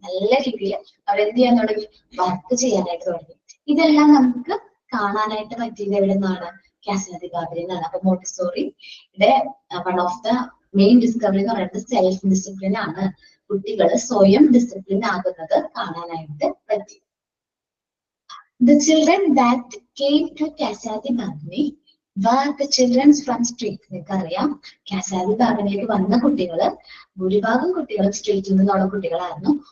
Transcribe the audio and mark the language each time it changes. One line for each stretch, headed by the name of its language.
Malayalam: നല്ല രീതിയിൽ അവരെന്ത് ചെയ്യാൻ തുടങ്ങി? വർക്ക് ചെയ്യാനായിട്ട് തുടങ്ങി. ഇതെല്ലാം നമുക്ക് കാണാനായിട്ട് പറ്റിയത് എവിടെ നിന്നാണ്? കാസാദിബാബിൽ നിന്നാണ്. അപ്പൊ മോണ്ടിസോറിയുടെ one of the main discovery എന്ന് പറയുന്നത് സെൽഫ് ഡിസിപ്ലിൻ ആണ്. കുട്ടികൾ സ്വയം ഡിസിപ്ലിൻ ആകുന്നത് കാണാനായിട്ട് പറ്റി.
English: The children that came to കാസാദിബാബിനെ were the children from street.
Malayalam: നിങ്ങൾക്കറിയാം, കാസാദിബാബിലേക്ക് വന്ന കുട്ടികള് ഭൂരിഭാഗം കുട്ടികളും സ്ട്രീറ്റിൽ നിന്നുള്ള കുട്ടികളായിരുന്നു.